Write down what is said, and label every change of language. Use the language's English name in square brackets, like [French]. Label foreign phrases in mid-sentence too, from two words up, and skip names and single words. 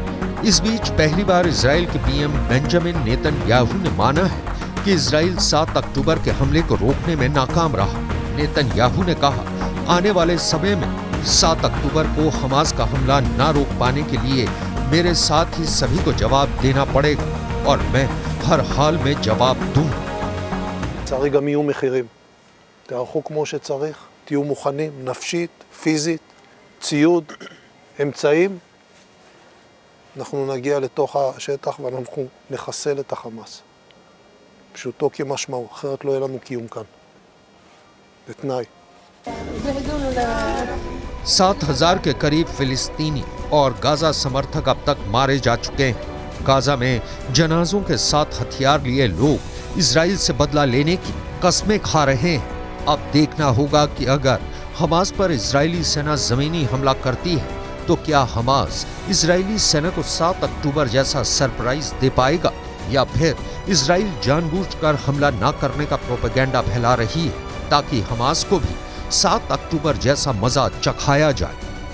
[Hindi] इस बीच पहली बार इजराइल के पीएम बेंजामिन नेतन्याहू ने माना है कि इजराइल 7 अक्टूबर के हमले को रोकने में नाकाम रहा। नेतन्याहू ने कहा, आने वाले समय में 7 अक्टूबर को हमास का हमला न रोक पाने के लिए मेरे साथ ही सभी को जवाब देना पड़ेगा और मैं हर हाल में जवाब दूं। [Hebrew] לצערי גם יהיו מחירים. תערכו כמו שצריך, תהיו מוכנים, נפשית, פיזית, ציוד, אמצעים. אנחנו נגיע לתוך השטח ואנחנו נחסל את החמאס. פשוטו כמשמעו, אחרת לא יהיה לנו קיום כאן. בתנאי. [Hindi] 7,000 के करीब फिलिस्तीनी और गाजा समर्थक अब तक मारे जा चुके हैं। गाजा में जनाजों के साथ हथियार लिए लोग इजराइल से बदला लेने की कस्में खा रहे हैं। अब देखना होगा कि अगर हमास पर इजरायली सेना जमीनी हमला करती है तो क्या हमास इजरायली सेना को 7 अक्टूबर जैसा सरप्राइज दे पाएगा, या फिर इजराइल जानबूझकर हमला न करने का प्रोपेगेंडा फैला रही है ताकि हमास को भी 7 अक्टूबर जैसा मजा चखाया जाए।